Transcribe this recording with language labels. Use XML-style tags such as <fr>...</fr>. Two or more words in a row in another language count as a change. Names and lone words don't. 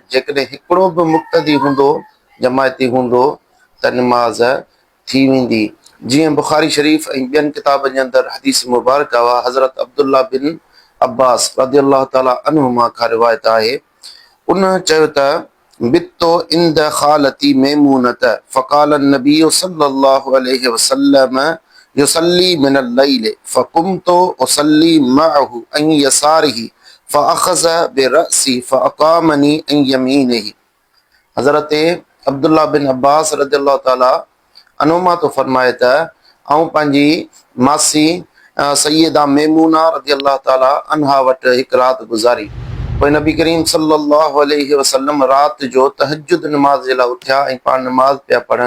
<sd>जेकॾहिं हिकिड़ो बि मुक़्तदी हूंदो, जमायती हूंदो, त नमाज थी वेंदी। जीअं बुखारी शरीफ़ ऐं ॿियनि किताबनि जे अंदरि हदीस मुबारक आहे, हज़रत अब्दुल्ला बिन अब्बास</sd> <ar>رضي الله تعالى عنهما</ar> <sd>खां रिवायत आहे। उन चयो त</sd> <ar>بت عند خالتي ميمونة فقال النبي صلى الله عليه وسلم يصلي من الليل فقمت أصلي معه عن يساره فأخذ برأسي فأقامني عن يمينه.</ar> <sd>हज़रत अब्दुल्ला बिन अब्बास</sd> <ar>رضي الله تعالى عنهما</ar> <sd>तो फरमाए त आऊं पंहिंजी मासी सैयदा मैमूना</sd> <ar>رضي الله تعالى عنها</ar> <sd>वटि हिकु राति गुज़ारी। पोइ नबी करीम</sd> <ar>صلى الله عليه وسلم</ar> <sd>राति जो तहज्जुद नमाज जे लाइ उथिया ऐं पाण नमाज पिया पढ़नि।</sd>